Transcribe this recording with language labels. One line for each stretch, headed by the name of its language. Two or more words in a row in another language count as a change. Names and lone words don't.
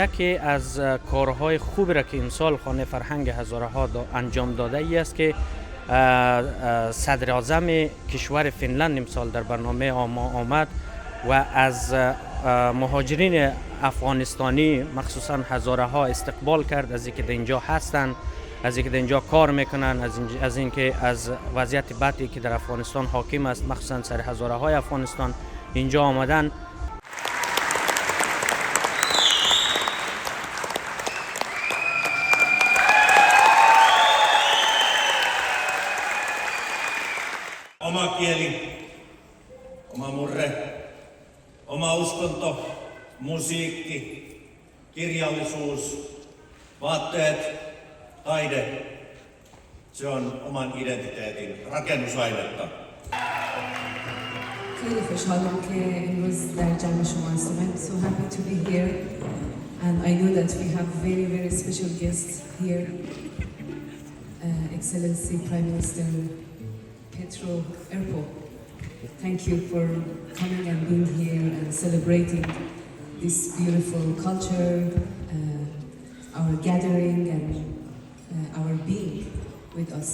Persian: یکی از کارهای خوبی را که امسال خانه فرهنگ هزاره ها انجام داده ای است که صدر اعظم کشور فنلند امسال در برنامه آمد و از مهاجرین افغانستانی مخصوصا هزاره ها استقبال کرد، از اینکه در اینجا هستند، از اینکه در اینجا کار میکنن، از اینکه از وضعیت بدی که در افغانستان حاکم است مخصوصا سر هزاره های افغانستان اینجا آمدن.
Finnish: Oma kieli, oma murre, oma uskonto, musiikki, kirjallisuus, vaatteet, taide. Se on oman identiteetin rakennusainetta.
Persian: خیلی خوشحالم که امروز در جمع شما هستم.
English: I'm so happy to be here and I know that we have very special guests here. Excellency Prime Minister Petro Erpo. Thank you for coming and being here and celebrating this beautiful culture, our gathering and our being with us.